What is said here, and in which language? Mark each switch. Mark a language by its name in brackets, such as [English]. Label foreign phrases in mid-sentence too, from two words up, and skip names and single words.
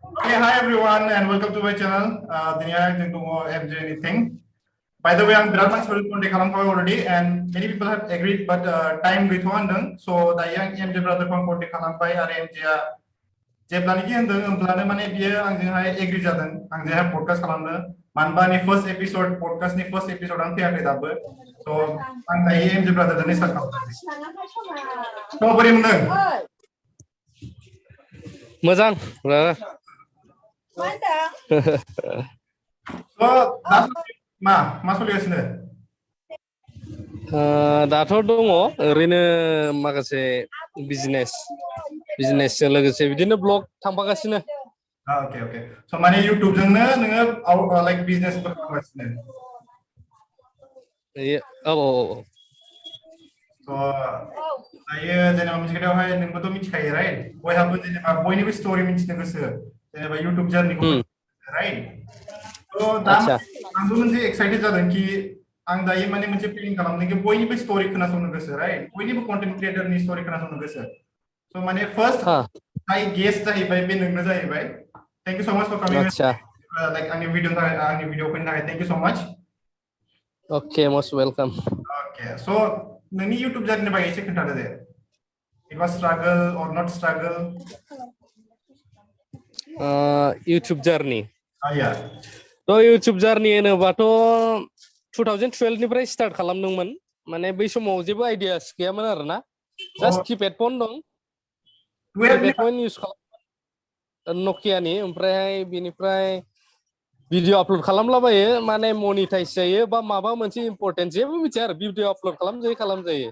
[English] Okay, hi everyone and welcome to my channel. [Bodo] Dinia जों दङ MJ [English] anything. By the way, I'm [Bodo] बिराद मानसिफोर कन्टेक्ट खालामखाबाय [English] already and many people have agreed but time [Bodo] गैथ'आ होनदों. So दायो आं MJ brother खौ कन्टेक्ट खालामबाय आरो MJ आ जेब्लानोखि होनदों होमब्लानो माने बियो आंजोंहाय एग्री जादों आंजोंहाय पडकास्ट खालामनो. मानोबा आंनि [English] first episode [Bodo] पडकास्टनि फर्स्ट एपिसोडआनो फैयाखै दाबो. So आं दायो MJ brother जोंनो स्टार्ट खालामदों. So बोरै मोनदों? मोजां So मा सोलिगासिनो? दाथ' दङ ओरैनो माखासे बिजनेसजों लोगोसे बिदिनो ब्लग थांफागासिनो. Okay. So माने YouTube जोंनो नोङो [English] like business [Bodo] खालामगासिनो. औ. So दायो जेनेबा मोनसे खोथायावहाय नोंबोथ' मिथिखायो राइट बयहाबो जेनेबा बयनिबो स्टोरी मिथिनो गोसो जेनेबा YouTube जार्निखौ राइट थ' दा आंबो मोनसे एक्साइटेड जादों कि आं दायो माने मोनसे प्लेनिं खालामदों कि बयनिबो स्टोरी खोनासंनो गोसो राइट बयनिबो कन्टेन्ट क्रिएटरनि स्टोरी खोनासंनो गोसो स' माने फर्स्ट जाय गेस्ट जाहैबाय बे नोंनो जाहैबाय [English] thank you so much for coming like [Bodo] आंनि भिडिअ फैनो थाखाय [English] thank you so much okay most welcome [Bodo] ओके स' नोंनि YouTube जार्निनि बागै एसे खोन्थादो दे [English] It was struggle or not struggle? YouTube journey. Yeah. [Bodo] So YouTube journey होनोबाथ' 2012 निफ्राय स्टार्ट खालामदोंमोन माने बै समाव जेबो आइडियास गैयामोन आरोना जास्ट [English] keypad phone [Bodo] दं कीपैड फन इउज खालाम नकियानि ओमफ्राय बिनिफ्राय [English] video upload [Bodo] खालामलाबायो माने मनिटाइज जायो बा माबा मोनसे इम्पोर्टेन्ट जेबो मिथिया आरो [English] video upload [Bodo] खालामजायो